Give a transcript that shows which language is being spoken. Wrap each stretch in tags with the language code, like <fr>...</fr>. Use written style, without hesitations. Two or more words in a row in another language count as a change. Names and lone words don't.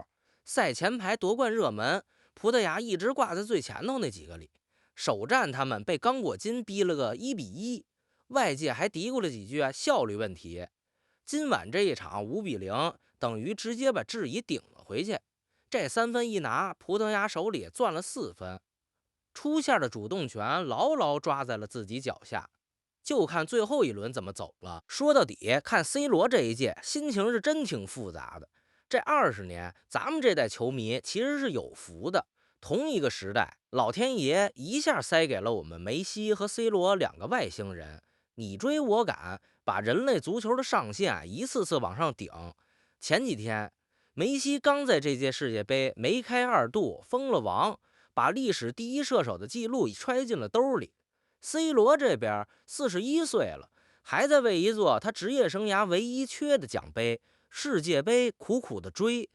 <zh>賽前排奪冠熱門，葡萄牙一直掛在最前頭那幾個裡。首戰他們被剛果金逼了個1-1，外界還嘀咕了幾句效率問題。今晚這一場5-0，等於直接把質疑頂了回去。這3分一拿，葡萄牙手裡攥了4分，出線的主動權牢牢抓在了自己腳下。就看最後一輪怎麼走了。說到底，看 C 羅這一屆心情是真挺複雜的。這20年，咱們這代球迷其實是有福的。同一個時代，老天爺一下塞給了我們梅西和 C 羅2個外星人，你追我趕，把人類足球的上限一次次往上頂。前幾天，梅西剛在這屆世界杯梅開2度封了王，把歷史第一射手的記錄揣進了兜裡。C 羅這邊41歲了，還在為一座他職業生涯唯一缺的獎杯世界杯苦苦的追。</zh>